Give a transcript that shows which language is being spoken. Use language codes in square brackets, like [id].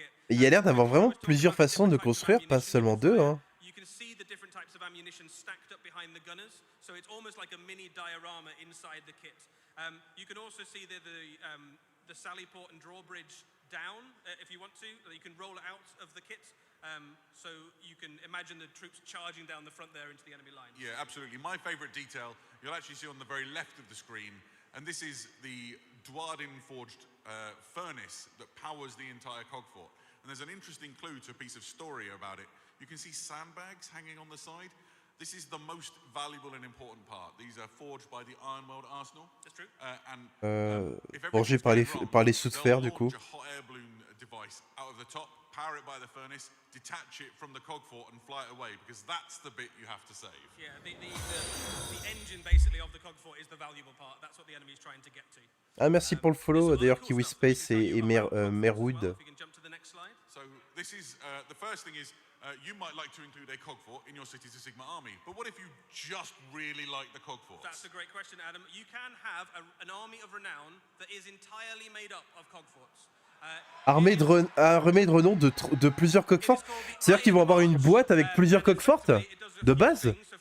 [fr] Il y a l'air d'avoir vraiment plusieurs façons de construire, pas seulement 2, hein. [en] You can see the different types of ammunition stacked up behind the gunners, so it's almost like a mini diorama inside the kit. You can also see the the Sallyport and drawbridge down if you want to. You can roll it out of the kit, so you can imagine the troops charging down the front there into the enemy line. Yeah, absolutely. My favorite detail, you'll actually see on the very left of the screen, and this is the Dwarden forged furnace that powers the entire cog fort. And there's an interesting clue to a piece of story about it. You can see sandbags hanging on the side. This is the most valuable and important part. These are forged by the Ironworld Arsenal. That's true. [fr] Forgé par les sous de fer, du coup. [en] A hot air balloon device out of the top, power it by the furnace, detach it from the cog fort and fly it away, because that's the bit you have to save. Yeah, the engine basically of the cog fort is the valuable part. That's what the enemy is trying to get to. [fr] Ah, merci pour le follow, d'ailleurs, Kiwi Space et Merwood. [en] So this is the first thing is you might like to include a cog fort in your Cities of Sigmar army, but what if you just really like the cog forts? That's a great question, Adam. You can have an army of renown that is entirely made up of cog forts. [fr] Armée de renom de plusieurs coques fortes. C'est-à-dire qu'ils vont avoir une boîte avec plusieurs coques fortes de base.